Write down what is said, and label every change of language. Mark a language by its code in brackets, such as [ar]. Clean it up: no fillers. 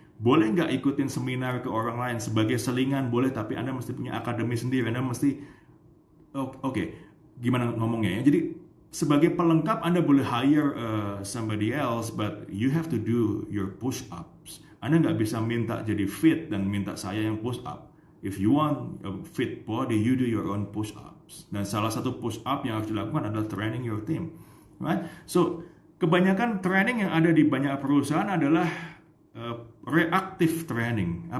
[id] Boleh nggak ikutin seminar ke orang lain sebagai selingan? Boleh, tapi Anda mesti punya akademi sendiri. Anda mesti, oke, gimana ngomongnya ya? Jadi sebagai pelengkap Anda boleh [en] hire somebody else, but you have to do your push-ups. [id] Anda nggak bisa minta jadi fit dan minta saya yang push-up. [en] If you want a fit body, you do your own push-ups. [id] Dan salah satu push-up yang harus dilakukan adalah [en] training your team. [id] Right? So, kebanyakan training yang ada di banyak perusahaan adalah reactive training.